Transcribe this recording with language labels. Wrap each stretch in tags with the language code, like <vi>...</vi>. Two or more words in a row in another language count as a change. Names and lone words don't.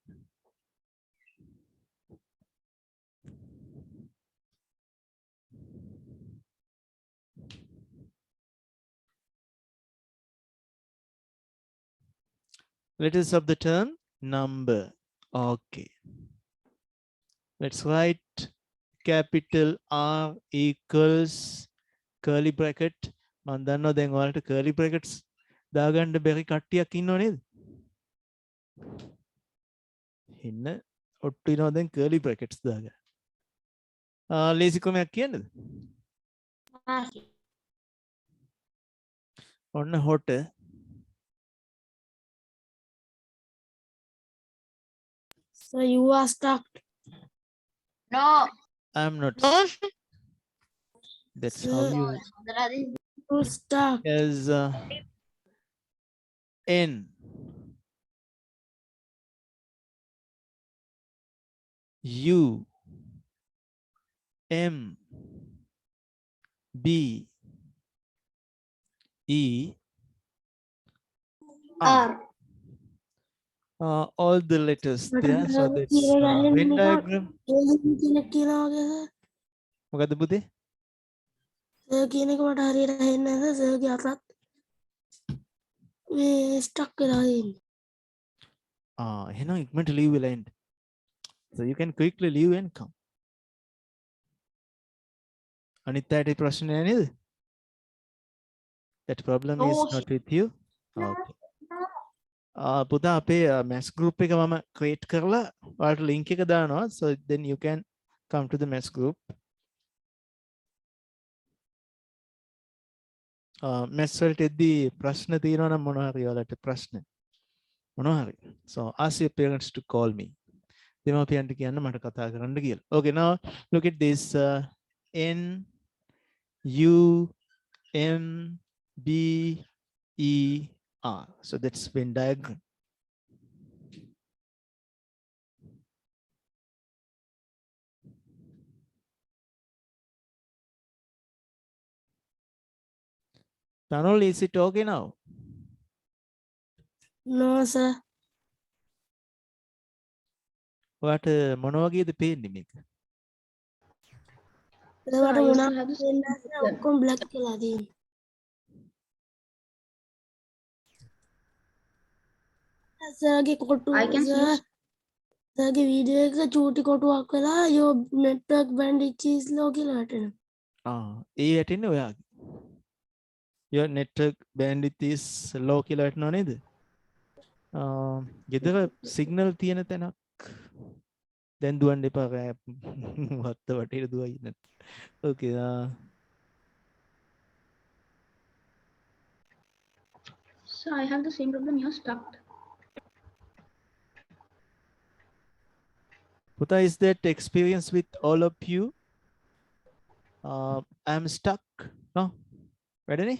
<en>Letters of the term number. Okay. Let's write capital R equals curly bracket.</en> <si>මම දන්නවා දැන් ඔයාලට</si> <en>curly brackets</en> <si>දාගන්න බැරි කට්ටියක් ඉන්නව නේද? ඉන්න ඔට්ටු වෙනවා දැන්</si> <en>curly brackets</en> <si>දාගන්න. ලේසි ක්‍රමයක් කියන්නද? ඔන්න හොට</si> <en>So you are stuck. no I'm not. That's how you You stuck. as N U M B E R. All the letters there. So that's Venn diagram.</en> <si>කෙනෙක් කියනවා වගේ සර්. මොකද්ද පුතේ? සර් කියන එක මට හරියට ඇහෙන්නේ නැහැ සර්. සර්ගේ අතත් මේ ස්ටක් වෙලා තියෙන්නේ. එහෙනම් ඉක්මනට leave වෙලා එන්න.</si> <en>So you can quickly leave and come.</en> <si>අනිත් අයට ප්‍රශ්න නැහැ නේද?</si> <en>That problem is not with you.</en> <si>Okay. පුතා අපේ</si> <en>maths group</en> <si>එක මම create කරලා ඔයාලට link එක දානවා.</si> <en>So then you can come to the maths group.</en> <si>maths වලට එද්දී ප්‍රශ්න තියෙනවා නම් මොනවා හරි ඔයාලට ප්‍රශ්න මොනවා හරි.</si> <en>So ask your parents to call me.</en> <si>දෙමාපියන්ට කියන්න මට කතා කරන්න කියලා.</si> <en>Okay, now look at this N U M B E R. So that's Venn diagram. Tanul, is it okay now? No, sir.</en> <si>ඔයාට මොන වගේද පේන්නේ මේක? ඒවට මොනවද වෙන්නේ? ඔක්කොම black කියලා තියෙනවා. සර්ගේ කොටු</si> <en>I can see.</en> <si>සර්ගේ වීඩියෝ එක චූටි කොටුවක් වෙලා</si> <en>your network bandwidth is low</en> <si>කියලා වැටෙනවා. ඒ වැටෙන්නේ ඔයාගේ. Your network bandwidth is low කියලා වැටෙනව නේද? ගෙදර signal තියෙන තැනක් දැන් දුවන්න එපා. වත්ත වටේට දුවයි නැත්.</si> <en>Okay. So I have the same problem. You're stuck. Puta, is that experience with all of you? I'm stuck. No? Ready?</en>